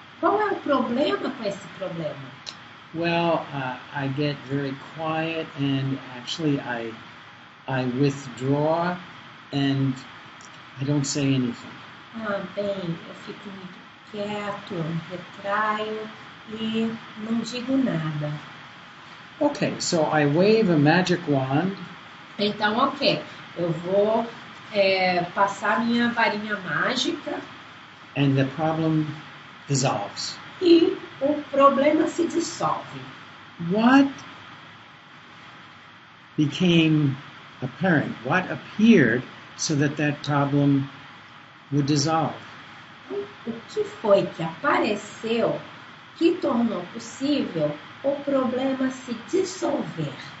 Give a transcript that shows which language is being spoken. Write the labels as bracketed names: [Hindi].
[Portuguese] Qual é o problema com esse problema? [English] Well, I get very quiet and actually I withdraw and I don't say anything. [Portuguese] Bem, eu fico muito quieto, retraio e não digo nada. [English] Okay, so I wave a magic wand [Portuguese] Então, ok, eu vou passar minha varinha mágica [English] and the problem dissolves. [Portuguese] e o problema se dissolve. [English] What became apparent? What appeared so that problem would dissolve? [Portuguese] O que foi que apareceu que tornou possível o problema se dissolver?